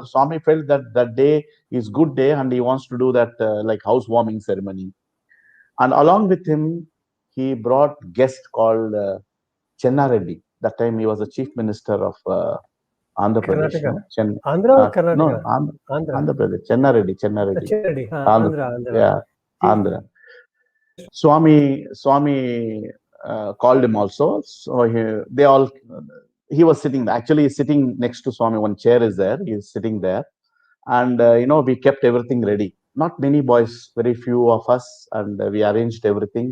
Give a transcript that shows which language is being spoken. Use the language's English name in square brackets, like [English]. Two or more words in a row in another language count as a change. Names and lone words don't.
[English] Swami felt that that day is good day, and he wants to do that like housewarming ceremony. And along with him, he brought guest called Chenna Reddy. That time he was the chief minister of Andhra Pradesh. Karnataka. No, Andhra or no, Karnataka? Andhra. Andhra Pradesh. Chenna Reddy. Chenna Reddy. Chenadi. Andhra. Andhra. Yeah, Chief Andhra. Swami called him also. So he was sitting. Actually, he's sitting next to Swami. One chair is there. He's sitting there, and we kept everything ready. Not many boys, very few of us, and we arranged everything.